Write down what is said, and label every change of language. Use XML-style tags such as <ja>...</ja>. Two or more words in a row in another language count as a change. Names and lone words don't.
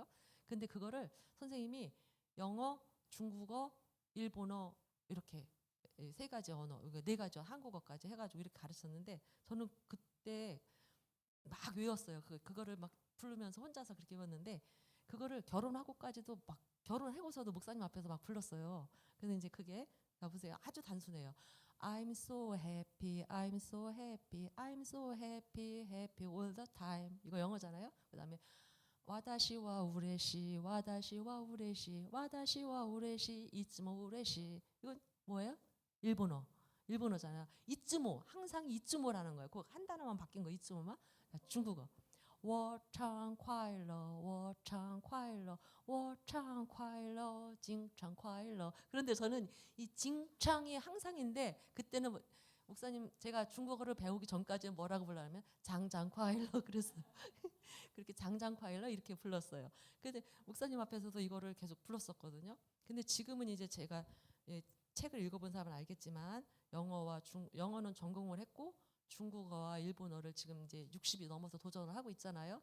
<ko>근데 그거를 선생님이 영어, 중국어, 일본어 이렇게 세 가지 언어, 네 가지 한국어까지 해가지고 이렇게 가르쳤는데 저는 그때 막 외웠어요. 그거를 막 부르면서 혼자서 그렇게 외웠는데 그거를 결혼하고까지도 막 결혼하고서도 목사님 앞에서 막 불렀어요. 그래서 이제 그게 보세요. 아주 단순해요.</ko> <en>I'm so happy, I'm so happy, I'm so happy, happy all the time.</en> <ko>이거 영어잖아요.</ko> <ja>그다음에 私は嬉し、私は嬉し、私は嬉し、いつも嬉し.</ja> <ko>이건 뭐예요? 일본어잖아요. 이츠모, 항상 이츠모라는 거예요. 그 한 단어만 바뀐 거 이츠모만. 중국어.</ko> <zh>我常快乐,我常快乐,我常快乐,经常快乐.</zh> <ko>그런데 저는 이 징창이 항상인데 그때는 목사님 제가 중국어를 배우기 전까지는 뭐라고 불러냐면</ko> <zh>常常快乐</zh> <ko>그랬어요. 그렇게</ko> <zh>常常快乐</zh> <ko>이렇게 불렀어요. 근데 목사님 앞에서도 이거를 계속 불렀었거든요. 근데 지금은 이제 제가 책을 읽어본 사람은 알겠지만 영어는 전공을 했고 중국어와 일본어를 지금 이제 60이 넘어서 도전을 하고 있잖아요.</ko>